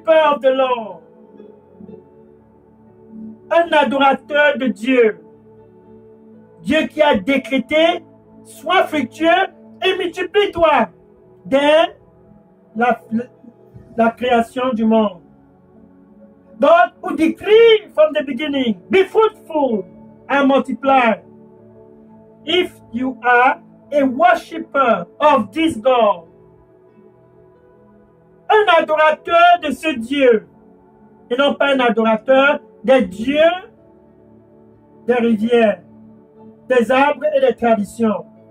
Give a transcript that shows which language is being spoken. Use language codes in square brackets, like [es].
[en] of the Lord, [fr] un adorateur de Dieu, Dieu qui a décrété, sois fructueux et multiplie-toi dès la création du monde. [en] God who decreed from the beginning, be fruitful and multiply. If you are a worshiper of this God, [fr] un adorateur de ce Dieu, et non pas un adorateur des dieux, des rivières, des arbres et des traditions.